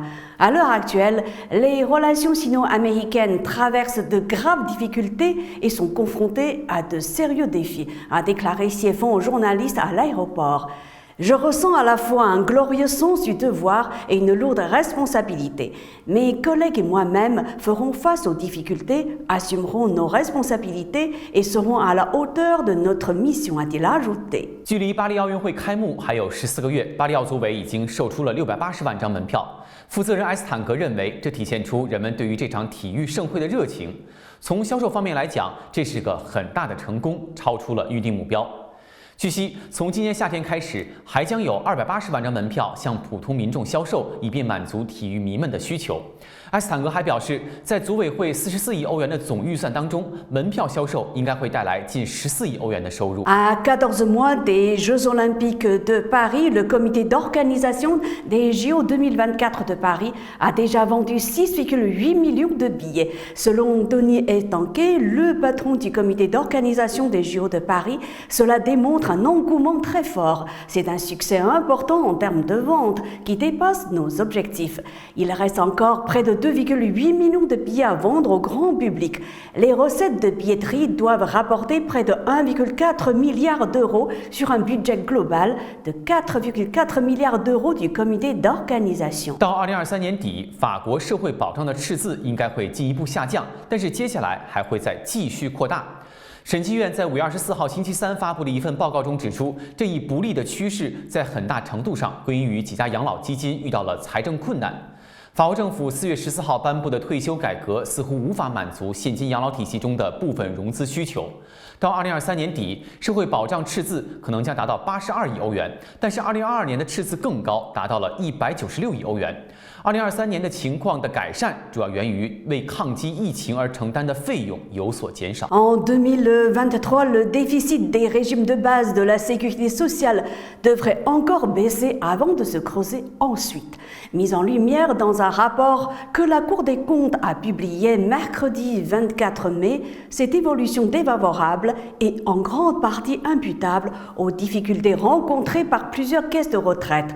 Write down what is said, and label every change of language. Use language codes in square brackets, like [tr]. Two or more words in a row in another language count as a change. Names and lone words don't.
[fr] À l'heure actuelle, les relations sino-américaines traversent de graves difficultés et sont confrontées à de sérieux défis, a déclaré Xie Feng aux journalistes à l'aéroport. Je ressens à la fois un glorieux sens du devoir et une lourde responsabilité. Mes collègues et moi-même ferons face aux difficultés, assumerons nos responsabilités et serons à la hauteur de notre mission, a-t-il ajouté. [zh] 距离巴黎奥运会开幕还有14个月，巴黎奥组委已经售出了680万张门票。负责人埃斯坦格认为，这体现出人们对于这场体育盛会的热情。从销售方面来讲，这是个很大的成功，超出了预定目标。据悉，从今年夏天开始，还将有280万张门票向普通民众销售，以便满足体育迷们的需求。埃斯坦格还表示，在组委会44亿欧元的总预算当中，门票销售应该会带来近14亿欧元的收入。 [fr] À 14 mois des Jeux Olympiques de Paris, le comité d'organisation des JO 2024 de Paris a déjà vendu 6,8 millions de billets. Selon Denis Estanquet, le patron du comité d'organisation des JO de Paris, cela démontre un engouement très fort. C'est un succès important en termes de vente qui dépasse nos objectifs. Il reste encore près de 2,8 millions de billets à vendre au grand public. Les recettes de billetterie doivent rapporter près de 1,4 milliard d'euros sur un budget global de 4,4 milliards d'euros du comité d'organisation. [zh] 到2023年底，法国社会保障的赤字应该会进一步下降，但是接下来还会再继续扩大。审计院在5月24号星期三发布的一份报告中指出，这一不利的趋势在很大程度上归因于几家养老基金遇到了财政困难。法国政府4月14号颁布的退休改革似乎无法满足现金养老体系中的部分融资需求。到2023年底，社会保障赤字可能将达到82亿欧元，但是2022年的赤字更高，达到了196亿欧元。2023年的情况的改善主要源于为抗击疫情而承担的费用有所减少。 [fr] En 2023, le déficit des régimes de base de la sécurité sociale devrait encore baisser avant de se creuser ensuite. Mise en lumière dans un rapport que la Cour des comptes a publié mercredi 24 mai, cette évolution défavorable est en grande partie imputable aux difficultés rencontrées par plusieurs caisses de retraite.